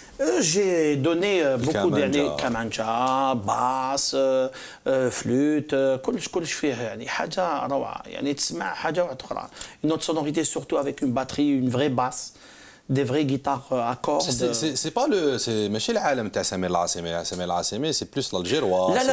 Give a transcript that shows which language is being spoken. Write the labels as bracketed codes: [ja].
[ar] J'ai donné beaucoup derniers كمانجا, basse, flûte, كلش فيه يعني حاجة روعة, يعني تسمع حاجة واحدة أخرى. [fr] Une autre sonorité surtout avec une batterie, une vraie basse. Des vraies guitares à cordes. C'est pas le, c'est ماشي العالم تاع سمير العاصمي, سمير العاصمي c'est plus l'algérois.